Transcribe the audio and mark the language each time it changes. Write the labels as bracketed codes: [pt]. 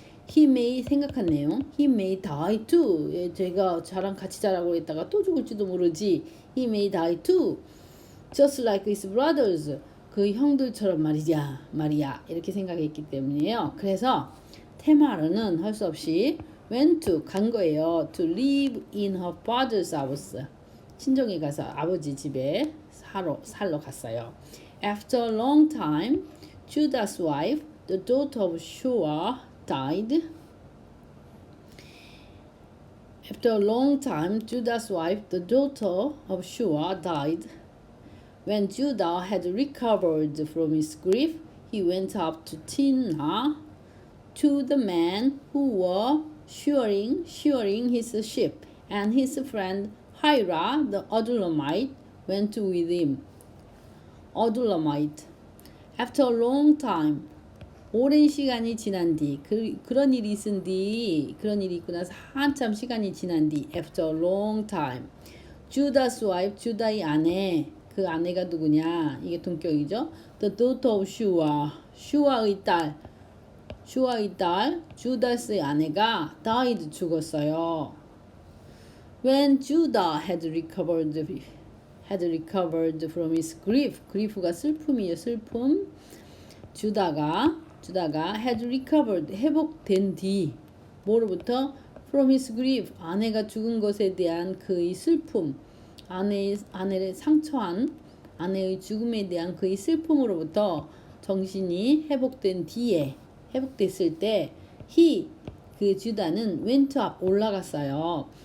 [en] he may [ko] 생각한 내용 [en] he may die too 제가 저랑 같이 자라고 했다가 또 죽을지도 모르지 he may die too just like his brothers [ko] 그 형들처럼 말이야 이렇게 생각했기 때문이에요. 그래서 테마르는 할 수 없이 [en] went to [ko] 간 거예요. [en] to live in her father's house [ko] 친정에 가서 아버지 집에 살러 갔어요. [en] After a long time, Judah's wife, the daughter of Shua, died. After a long time, Judah's wife, the daughter of Shua, died. When Judah had recovered from his grief, he went up to Timnah to the men who were shearing his sheep, and his friend Hira the Adullamite went with him. Adullamite. After a long time, [ko] 오랜 시간이 지난 뒤, 그런 일이 그런 일이 있고 나서 한참 시간이 지난 뒤, [en] after a long time, Judah's wife, [ko] 주다의 아내, 그 아내가 누구냐? 이게 동격이죠. [en] The daughter of Shua, [ko] 슈아의 딸, 주다스의 아내가 [en] died [ko] 죽었어요. [en] When Judah had recovered from his grief [ko] 가 슬픔이에요. 슬픔. 주다가 [en] had recovered [ko] 회복된 뒤 뭐로부터 [en] from his grief [ko] 아내가 죽은 것에 대한 그의 슬픔 아내를 상처한 아내의 죽음에 대한 그의 슬픔으로부터 정신이 회복됐을 때 그 주다는 [en] went up [ko] 올라갔어요.